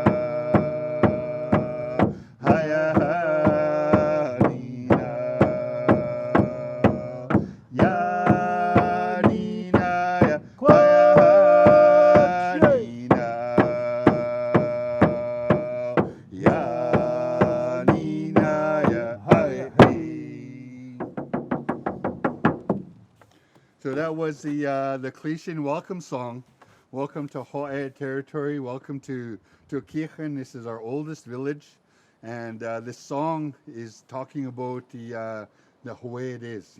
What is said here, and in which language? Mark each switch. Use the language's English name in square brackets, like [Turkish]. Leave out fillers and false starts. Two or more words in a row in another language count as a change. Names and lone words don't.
[English] Hi-ya-ha-ni-na. Ya-ni-na-ya, hi-ya-ha-ni-na. Ya-ni-na-ya, hi-hey. So that was the Clishan welcome song. Welcome to Huu-ay-aht territory. Welcome to Kichen. This is our oldest village, and this song is talking about the way it is.